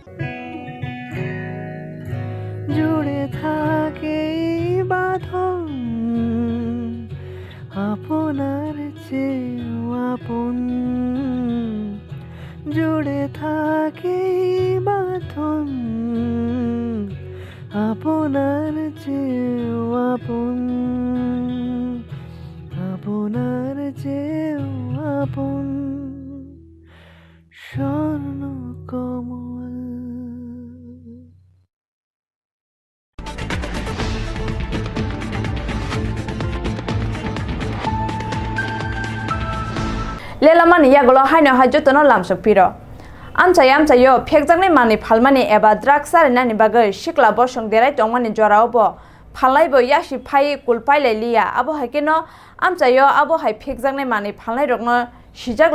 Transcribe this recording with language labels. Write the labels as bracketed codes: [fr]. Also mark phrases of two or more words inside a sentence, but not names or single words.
[bn] জুড়ে থাকে বাঁধন আপনার চেয়েও আপন জুড়ে থাকে বাঁধন আপনার চেয়েও আপন আপনার চেয়েও আপন স্বর্ণ কমল। [trp] Lelamani yagolo haino hajotono lamsok piro. Amchayo phekjaknai mani phalmani eba drug sarinani bagai shikla bosong derai tongmani jorao bo phalaibo yashi phai kulpailai liya abo haikeno amchayo abo hai phekjaknai mani phalnai rokno sijak